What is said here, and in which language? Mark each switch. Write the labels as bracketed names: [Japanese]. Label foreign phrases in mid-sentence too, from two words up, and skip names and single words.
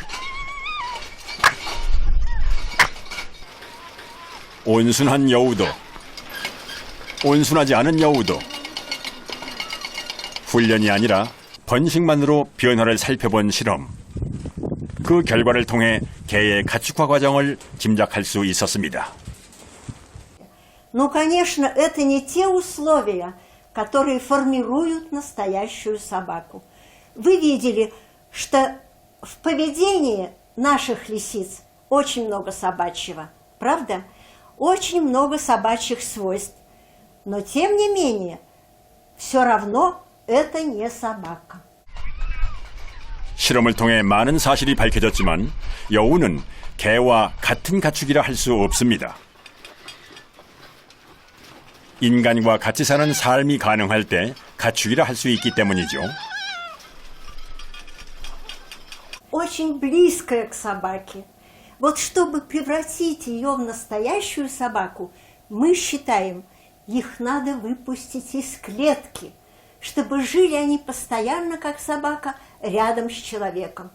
[Korean] 온순한 여우도, 온순하지 않은 여우도 훈련이 아니라 번식만으로 변화를 살펴본 실험. 그 결과를 통해 개의 가축화 과정을 짐작할 수 있었습니다. [Russian] Но, конечно, это не те условия, которые формируют настоящую собаку. Вы видели, что в поведении наших лисиц очень много собачьего, правда? Очень много собачьих свойств. Но, тем не менее, все равно это не собака. [Korean] 실험을 통해 많은 사실이 밝혀졌지만 여우는 개와 같은 가축이라 할 수 없습니다. 인간과 같이 사는 삶이 가능할 때 가축이라 할 수 있기 때문이죠. [Russian] Очень близкая к собаке. Вот чтобы превратить ее в настоящую собаку, мы считаем, их надо выпустить из клетки, чтобы жили они постоянно, как собака, рядом с человеком.